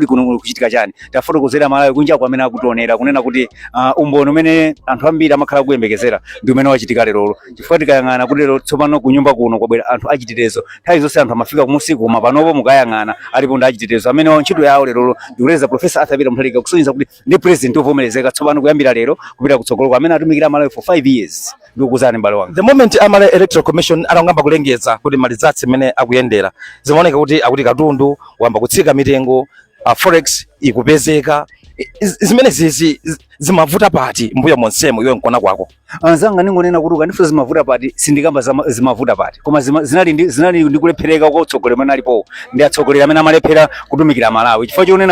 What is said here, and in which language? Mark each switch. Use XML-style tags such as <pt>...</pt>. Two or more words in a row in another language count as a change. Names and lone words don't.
<ny>kuno kuchitika chani tafotokozera Malawi kunja kwamene akutionera kunena kuti umbono umene anthu ambiri amakhala kuyembekezera ndi umene wachitika lero chifukwa tikayang'ana kuti lero tsopano kunyumba kuno kwabwera anthu achitetezo nthawi zonse anthu amafika kumusiku koma panopo mukayang'ana alipo ndi achitetezo amene ntchito yawo lero ndikuleza Professor Arthur Peter Mutharika kusonyeza kuti ndi president ovomerezeka tsopano kuyambira lero kupita kutsogolo amene atumikira Malawi</ny> <en>for 5 years. The moment</en> <ny>Amala Electoral Commission anangamba kulengeza kuti malizatsi mene akuyendera zimaoneka kuti akuti katundu wamba kutsika mitengo, forex ikupezeka. Zimene zizi zimavuta pati mbuyo monsemo iwe nkona kwako. Anzanga ningonena kuti ukanifuza zimavuta pati sindikamba zimavuta pati koma zinali ndikulephereka kwa utsogolera amene alipo ndi atsogolera amene amalephera kutumikira Malawi chifukwa chonena</ny>